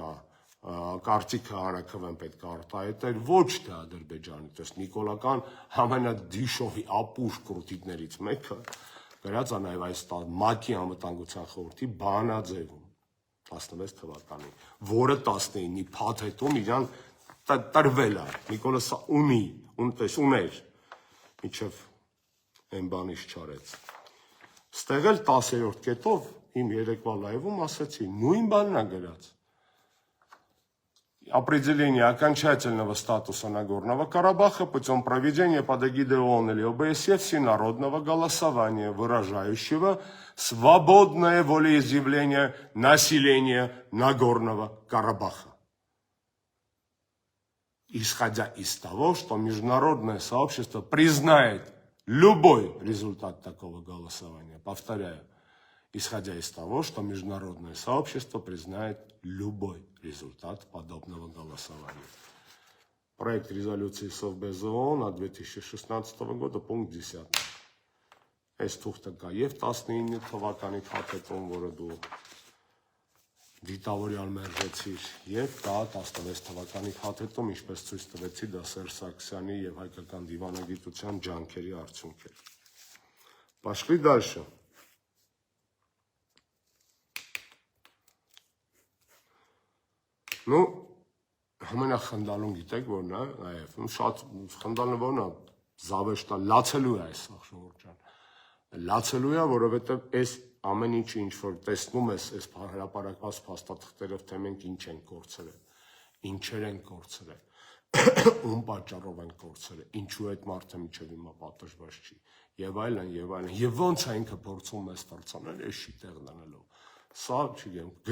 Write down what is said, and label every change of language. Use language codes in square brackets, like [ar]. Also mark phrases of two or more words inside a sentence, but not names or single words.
[hy] է կարծիքը հանրաքվեն պետք է արտահայտել ոչ թե Ադրբեջանի, տես նիկոլական ամենադիշովի ապուշ կրուտիկներից մեկը գրած է նաև այս ՄԱԿ-ի անվտանգության խորհրդի բանաձևում 16 թվականին, որը 19-ի փաթեթում իրան տրվել է, Նիկոլը ունի, ուներ, միջև այն բանից չարեց։ Ստեղ էլ 10-րդ կետով իմ երեկվա լայվում ասեցի, նույն բանն է գրած. [ru] Определение окончательного статуса Нагорного Карабаха путем проведения под эгидой ООН или ОБСЕ всенародного голосования, выражающего свободное волеизъявление населения Нагорного Карабаха. Исходя из того, что международное сообщество признает любой результат такого голосования, повторяю, исходя из того, что международное сообщество признает любой результат подобного голосования. Проект резолюции Совбез ООН от 2016 года, пункт 10. [hy] Այս թուղթը կա եւ 19 թվականի փաթեթում, որը դու դիտավորյալ մերժեցիր, եւ կա 16 թվականի փաթեթում, ինչպես ցույց տվեցի, դա Սերժ Սարգսյանի եւ հայկական դիվանագիտության ջանքերի արդյունք է։ [ru] Пошли дальше. Ну, [hy] ամենախնդալուն գիտեք որն է, այև, շատ խնդալն որն է, զավեշտա, լացելու է այս ախշորդ ջան, լացելու է, որովհետև այս ամեն ինչը ինչ որ տեսնում ես այս հրապարակված փաստաթղթերով, թե մենք ինչ ենք կորցրել, ինչեր ենք կորցրել, ում պատճառով ենք կորցրել, ինչու այդ մարդը մինչև հիմա պատժված չի, եւ այլն, եւ ոնց է ինքը փորձում ես վրցանել, այս չի տեղ դնելով, սա չգիտեմ,